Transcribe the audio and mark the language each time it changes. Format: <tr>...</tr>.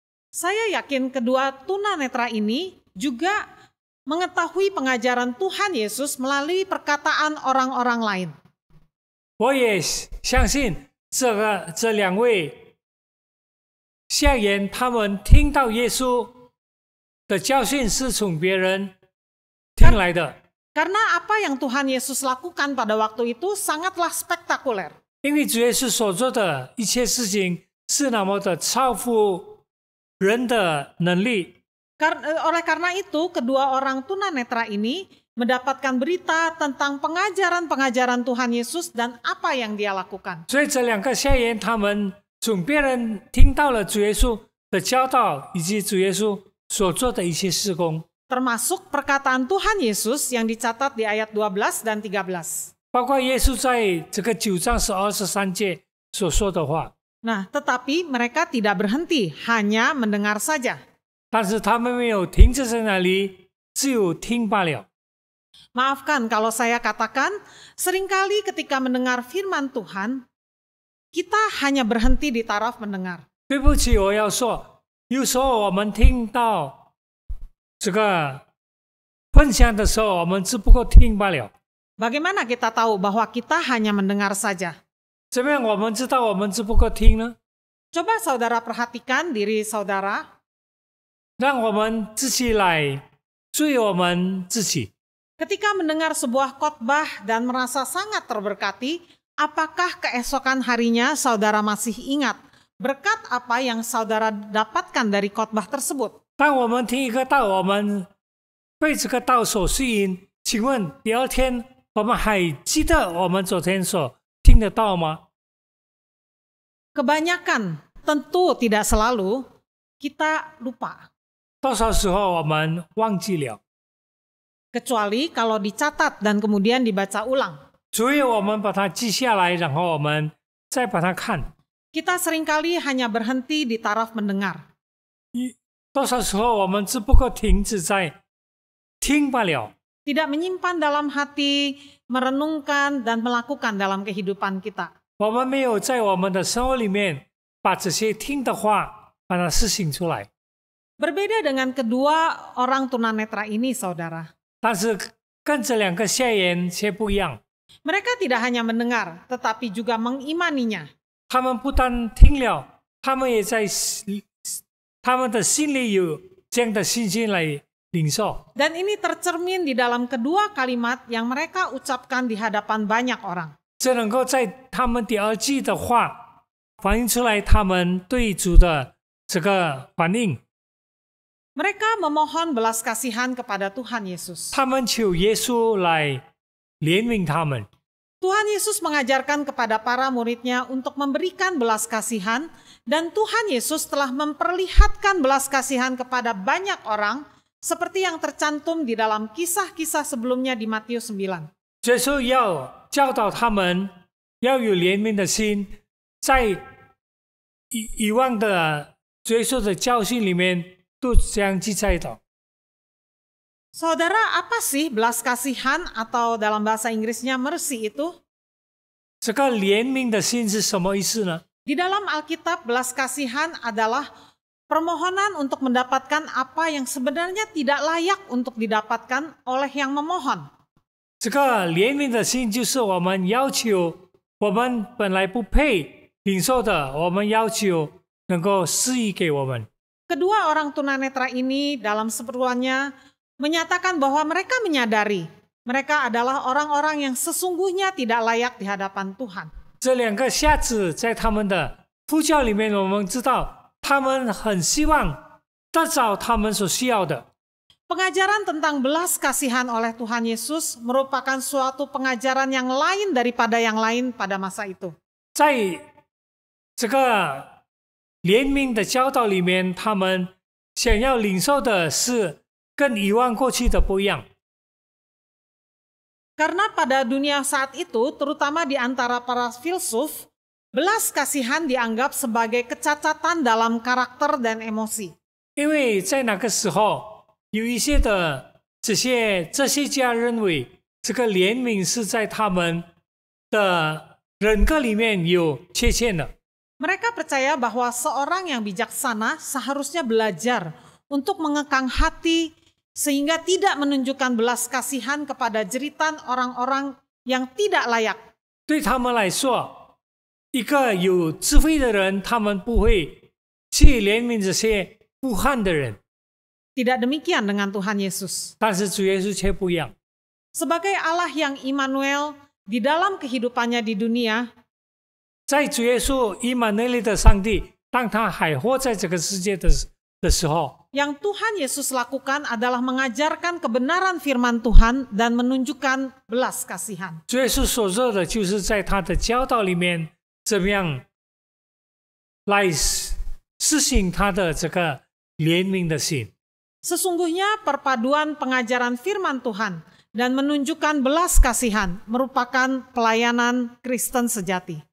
<id>Saya yakin kedua tunanetra ini juga mengetahui pengajaran Tuhan Yesus melalui perkataan orang-orang lain.</id> <zh>我也相信这两位下言，他们听到耶稣的教训是从别人听来的。</zh> <id>Karena apa yang Tuhan Yesus lakukan pada waktu itu sangatlah spektakuler.</id> <zh>因为主耶稣所做的一切事情是那么的超乎人的能力。</zh> <id>Oleh karena itu, kedua orang tunanetra ini mendapatkan berita tentang pengajaran-pengajaran Tuhan Yesus dan apa yang dia lakukan.</id> <zh>所以这两个下言，他们从别人听到了主耶稣的教导，以及主耶稣所做的一些事工，</zh> <id>Termasuk perkataan Tuhan Yesus yang dicatat di ayat 12 dan 13.</id> <zh>包括耶稣在这个9章12、13节所说的话。</zh> <id>Nah, tetapi mereka tidak berhenti, hanya mendengar saja.</id> <zh>但是他们没有停止在那里，只有听罢了。</zh> <id>Maafkan kalau saya katakan, seringkali ketika mendengar firman Tuhan, kita hanya berhenti di taraf mendengar.</id> <zh>对不起，我要说，有时候我们听到这个分享的时候，我们只不过听罢了。</zh> <id>Bagaimana kita tahu bahwa kita hanya mendengar saja?</id> <zh>怎么样我们知道我们只不过听呢？</zh> <id>Coba saudara perhatikan diri saudara.</id> <zh>让我们自己来注意我们自己。</zh> <id>Ketika mendengar sebuah khotbah dan merasa sangat terberkati, apakah keesokan harinya saudara masih ingat berkat apa yang saudara dapatkan dari khotbah tersebut?</id> <zh>当我们听一个道，我们被这个道所吸引，请问第二天我们还记得我们昨天所听的道吗？</zh> <id>Kebanyakan, tentu tidak selalu, kita lupa.</id> <zh>多少时候我们忘记了？</zh> <id>Kecuali kalau dicatat dan kemudian dibaca ulang.</id> <zh>除非我们把它记下来，然后我们再把它看。</zh> <id>Kita seringkali hanya berhenti di taraf mendengar.</id> <zh>多少时候我们只不过停止在听罢了，</zh> <id>Tidak menyimpan dalam hati, merenungkan dan melakukan dalam kehidupan kita.</id> <zh>我们没有在我们的生活里面把这些听的话把它实行出来。</zh> <id>Berbeda dengan kedua orang tunanetra ini, saudara.</id> <zh>但是跟这两个下言却不一样，</zh> <id>Mereka tidak hanya mendengar, tetapi juga mengimaninya.</id> <zh>他们不但听了，他们也在他们的心里有这样的信心来领受。</zh> <id>Dan ini tercermin di dalam kedua kalimat yang mereka ucapkan di hadapan banyak orang.</id> <zh>这能够在他们第二句的话反映出来他们对主的这个反应。</zh> <id>Mereka memohon belas kasihan kepada Tuhan Yesus.</id> <zh>他们求耶稣来怜悯他们。</zh> <id>Tuhan Yesus mengajarkan kepada para murid-Nya untuk memberikan belas kasihan, dan Tuhan Yesus telah memperlihatkan belas kasihan kepada banyak orang, seperti yang tercantum di dalam kisah-kisah sebelumnya di Matius 9.</id> <zh>耶稣要教导他们要有怜悯的心，在以往的耶稣的教训里面都这样记载的。</zh> <id>Saudara, apa sih belas kasihan atau dalam bahasa Inggrisnya mercy itu?</id> <zh>这个怜悯的心是什么意思呢？</zh> <id>Di dalam Alkitab, belas kasihan adalah permohonan untuk mendapatkan apa yang sebenarnya tidak layak untuk didapatkan oleh yang memohon.</id> <zh>这个怜悯的心就是我们要求我们本来不配领受的，我们要求能够施予给我们。</zh> <id>Kedua orang tunanetra ini dalam seruannya menyatakan bahwa mereka menyadari mereka adalah orang-orang yang sesungguhnya tidak layak di hadapan Tuhan.</id> <zh>这两个瞎子在他们的呼叫里面，我们知道他们很希望得到他们所需要的。</zh> <id>Pengajaran tentang belas kasihan oleh Tuhan Yesus merupakan suatu pengajaran yang lain daripada yang lain pada masa itu.</id> <zh>在这个怜悯的教导里面，他们想要领受的是跟以往过去的不一样。</zh> <id>Karena pada dunia saat itu, terutama di antara para filsuf, belas kasihan dianggap sebagai kecacatan dalam karakter dan emosi.</id> <zh>因为在那个时候，有一些的这些哲学家认为，这个怜悯是在他们的人格里面有缺陷的。</zh> <id>Mereka percaya bahwa seorang yang bijaksana seharusnya belajar untuk mengekang hati sehingga tidak menunjukkan belas kasihan kepada jeritan orang-orang yang tidak layak.</id> <zh>对他们来说，一个有智慧的人，他们不会去怜悯这些不汉的人。</zh> <id>Tidak demikian dengan Tuhan Yesus.</id> <zh>但是主耶稣却不一样。</zh> <id>Sebagai Allah yang Immanuel di dalam kehidupannya di dunia,</id> <zh>在主耶稣以马内利的上帝，当他还活在这个世界的时候，</zh> <id>yang Tuhan Yesus lakukan adalah mengajarkan kebenaran firman Tuhan dan menunjukkan belas kasihan.</id> <zh>主耶稣所做的就是在他的教导里面，怎么样来实行他的这个怜悯的心。</zh> <id>Sesungguhnya perpaduan pengajaran firman Tuhan dan menunjukkan belas kasihan merupakan pelayanan Kristen sejati.</id>